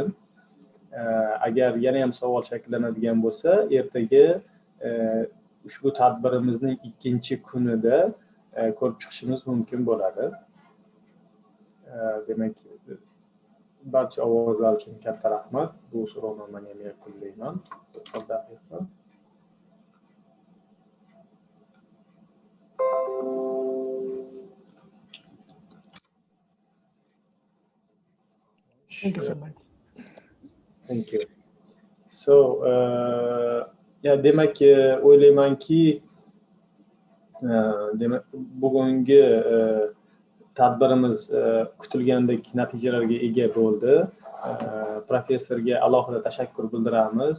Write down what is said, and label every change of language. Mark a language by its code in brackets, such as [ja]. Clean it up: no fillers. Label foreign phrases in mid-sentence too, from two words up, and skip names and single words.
[uz] Agar yana ham savol shakllanadigan bo'lsa, ertaga ushbu tadbirimizning 2-kunida ko'rib chiqishimiz mumkin bo'ladi. Demak, barcha ovozlar uchun katta rahmat. Bu so'rovnomani ham yakunlayman. [en] Thank you so much. Thank you. So, [uz] demak, o'ylaymanki, demak, bugungi tadbirimiz kutilgandek natijalarga ega bo'ldi. Professorga alohida tashakkur bildiramiz.